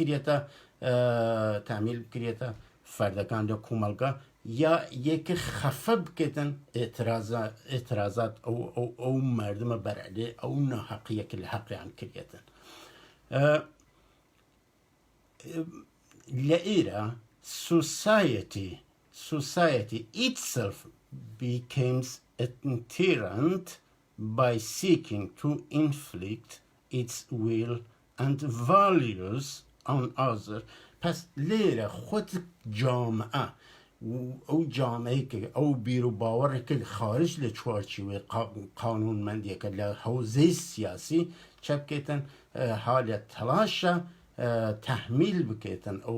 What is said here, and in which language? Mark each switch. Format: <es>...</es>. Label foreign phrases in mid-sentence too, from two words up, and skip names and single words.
<sdh>بکرێتە فەردەکان لە کومەڵگا یا یەکە خەفە بکەیتن ئێترازات ئەو مردمە بەرعلێ ئەو ناحەقیەکە لە حەقیان کردێتن لە ئێرە</sdh> <en>society itself becomes a tyrant by seeking to inflict its will and values on others.</en> <sdh>پس لێرە خۆت جامعە ئەو جامعەی کە ئەو بیر و باوەڕێکە خارج لە چوارچوێ قانونمەندیەکە لە حوزەی سیاسی چە بکەیتن حالە تەلاشە تەحمیل بکەیتن</sdh>